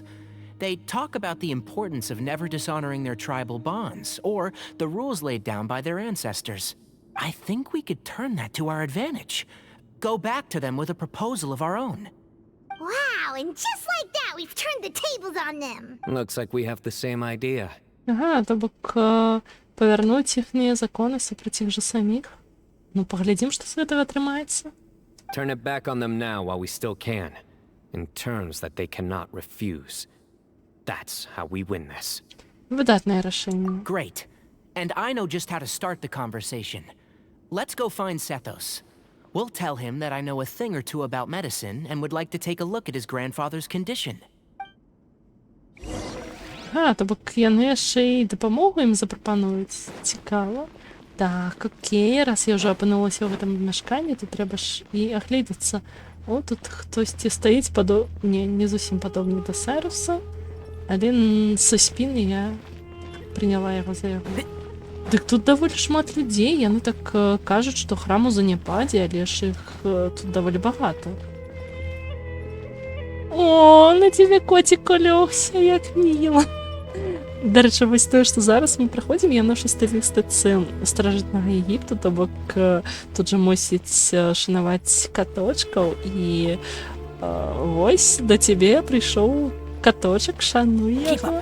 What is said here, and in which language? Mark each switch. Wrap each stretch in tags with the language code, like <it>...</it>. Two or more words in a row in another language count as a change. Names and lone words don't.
<en>They talk about the importance of never dishonoring their tribal bonds, or the rules laid down by their ancestors. I think we could turn that to our advantage. Go back to them with a proposal of our own. Wow, and just like that, we've turned the tables on them. Looks like we have the same idea.</en> <be>Ага, то бок павярнуць іхнія законы супраць іх жа саміх. Ну, паглядзім, што з гэтага атрымаецца.</be> <en>Turn it back on them now while we still can, in terms that they cannot refuse. That's how we win this.</en> <be>Выдатнае рашэнне.</be> <en>Great. And I know just how to start the conversation. Let's go find Sethos. We'll tell him that I know a thing or two about medicine and would like to take a look at his grandfather's condition.</en> <be>То бок яны яшчэ і дапамогу ім запрапануюць. Цікава. Так, окей, раз я ўжо апынулася ў гэтым мяшканні, то трэба ж і агледзецца. О, тут хтосьці стаіць не зусім падобны да Сайруса, але са спіны я прыняла яго за яго. Дык тут даволі шмат людзей, яны так кажуць, што храм у заняпадзе, але ж іх тут даволі багата.</be> <ru>О, на тебе котик улёгся, як мило.</ru> <be>Дарэчы, вось тое, што зараз мы праходзім, я ношу стылістыцы старажытнага Егіпту, то бок тут жа мусіць шанаваць каточкаў, і вось да цябе прыйшоў каточак, шануй яго.</be>